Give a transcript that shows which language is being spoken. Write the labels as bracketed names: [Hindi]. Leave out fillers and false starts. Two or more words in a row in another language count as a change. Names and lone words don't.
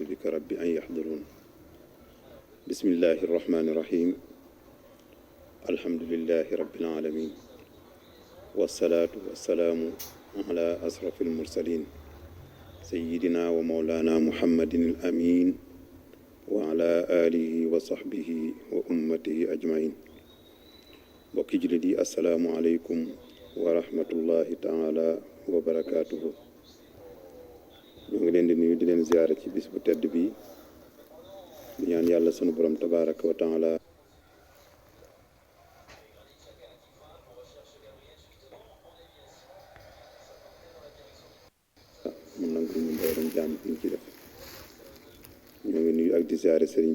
[Arabic] بك ربي أن يحضرون بسم الله الرحمن الرحيم الحمد لله رب العالمين والصلاة والسلام على أشرف المرسلين سيدنا ومولانا محمد الأمين وعلى آله وصحبه وأمته أجمعين [Wolof] mbokki jullit yi [Arabic] السلام عليكم ورحمة الله تعالى وبركاته [Wolof] ñoo ngi leen di nuyu di leen ziyaare ci bis bu tedd bi di ñaan yàlla sunu borom [Arabic] تبارك وتعالى [Wolof] mun nangul ñu mbooleem jaam ñu ci def ñoo ngi nuyu ak di ziyaare sëriñ bi